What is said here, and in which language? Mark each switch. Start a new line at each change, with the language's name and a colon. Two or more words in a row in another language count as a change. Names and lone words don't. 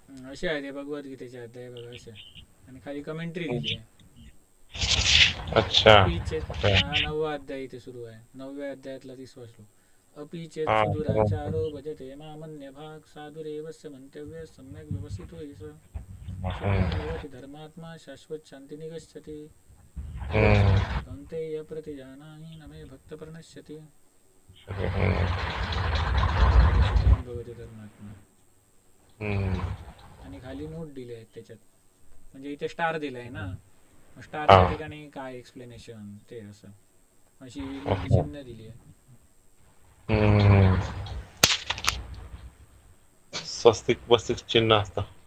Marathi: असे आहे ते भगवद्गीतेचे अध्याय बघा असे. आणि खाली कमेंट्री दिली आहे. अच्छा.
Sanskrit: अपि चेत
Marathi: ओके. हा 9वा अध्याय इथे सुरू आहे. 9व्या अध्यायातला 30वा श्लोक.
Sanskrit: अपि चेत
Marathi: हा
Sanskrit: सुदुराचारो भजते मामन्य भाग साधुरेवस्य मंतव्य सम्यक व्यवसितो हि स शुद्धं भवति धर्मात्मा शाश्वत शांती निगच्छति कौन्तेय प्रतिजानाहि न मे भक्त प्रणश्यति. शुद्धं भवति धर्मात्मा.
Marathi: आणि खाली नोट दिले आहेत त्याच्यात, म्हणजे इथे स्टार दिलाय ना, स्टारच्या ठिकाणी काय एक्सप्लेनेशन ते असं अशी चिन्ह दिली आहे. स्वस्तिक वस्तिक चिन्ह असतं.